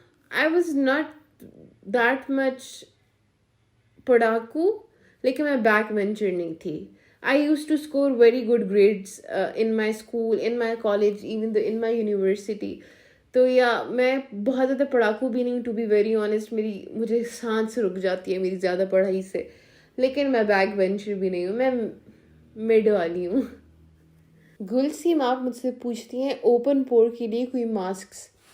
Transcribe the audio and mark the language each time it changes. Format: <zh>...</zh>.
<en>I was not that much</en> <ur>پڑھاکو، لیکن میں back bencher نہیں تھی.</ur> <en>I used to score very good grades in my school, in my college, even in my university.</en> <ur>تو میں بہت زیادہ پڑھاکو بھی نہیں،</ur> <en>To be very honest.</en> <ur>مجھے سانس رک جاتی ہے میری زیادہ پڑھائی سے. لیکن میں بیک بینچر بھی نہیں ہوں، میں مڈ والی ہوں. گلسیم آپ مجھ سے پوچھتی ہیں اوپن پور کے لیے کوئی ماسکس.</ur>